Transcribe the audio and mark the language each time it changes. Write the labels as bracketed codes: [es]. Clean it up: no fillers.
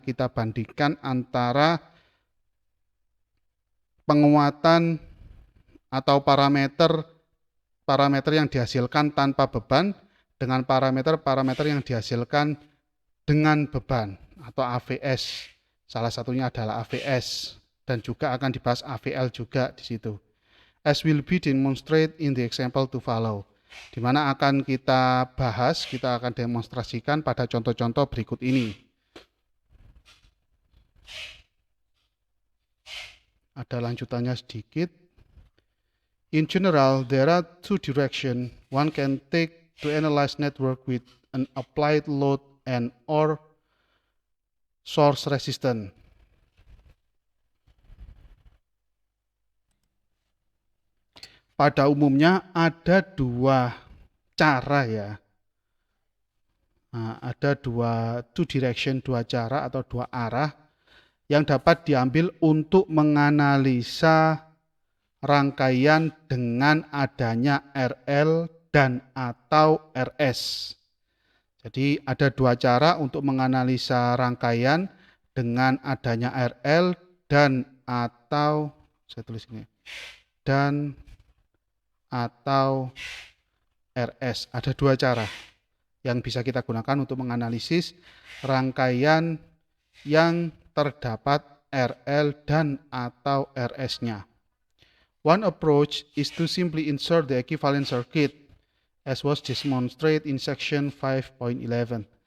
[id] Kita bandingkan antara penguatan atau parameter yang dihasilkan tanpa beban dengan parameter yang dihasilkan dengan beban atau AVS. Salah satunya adalah AVS dan juga akan dibahas AVL juga di situ. [en] As will be demonstrated in the example to follow. [id] Di mana akan kita bahas, kita akan demonstrasikan pada contoh-contoh berikut ini. Ada lanjutannya sedikit. [en] In general, there are two directions one can take to analyze network with an applied load and or source resistance. [id] Pada umumnya ada dua cara ya. Nah, ada [en] two direction, [id] dua cara atau dua arah yang dapat diambil untuk menganalisa rangkaian dengan adanya RL dan atau RS. Jadi ada dua cara untuk menganalisa rangkaian dengan adanya RL dan atau, saya tulis ini, dan atau RS. Ada dua cara yang bisa kita gunakan untuk menganalisis rangkaian yang terdapat RL dan atau RS-nya. [en] One approach is to simply insert the equivalent circuit as was demonstrated in section 5.11.